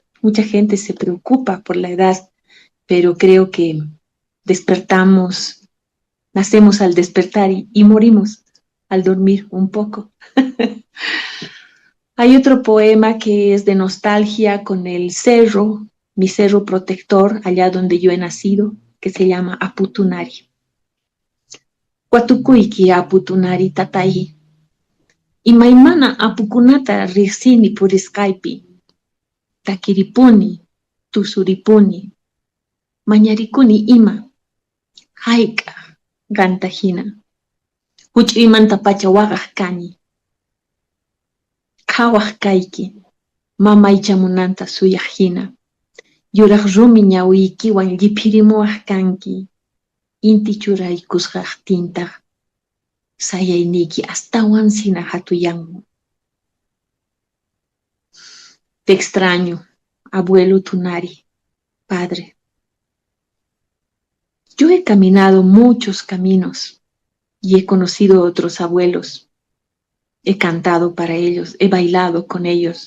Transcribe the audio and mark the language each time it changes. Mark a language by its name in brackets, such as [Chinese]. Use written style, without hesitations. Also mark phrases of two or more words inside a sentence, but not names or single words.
[Spanish] Mucha gente se preocupa por la edad. Pero creo que despertamos, nacemos al despertar y morimos al dormir un poco. Hay otro poema que es de nostalgia con el cerro, mi cerro protector, allá donde yo he nacido, que se llama Aputunari. [Quechua] Watukuiki Aputunari tatayi. Imaymana apukunata riqsini purisqaypi. Takiripuni, tusuripuni. Mañarikuni ima, haika, gantahina. Huch'uymanta pacha waqaq kani. Qhawaq kayki, mamaychamunanta suyaq hina. Yuraq rumi ñawiykiwan lliphirimuwaq kanki. inti churay kusqaq tintaq sayayniki astawan sina hatuyanmu. [Spanish] Te extraño, abuelo Tunari, padre. Yo he caminado muchos caminos y he conocido otros abuelos. He cantado para ellos, he bailado con ellos.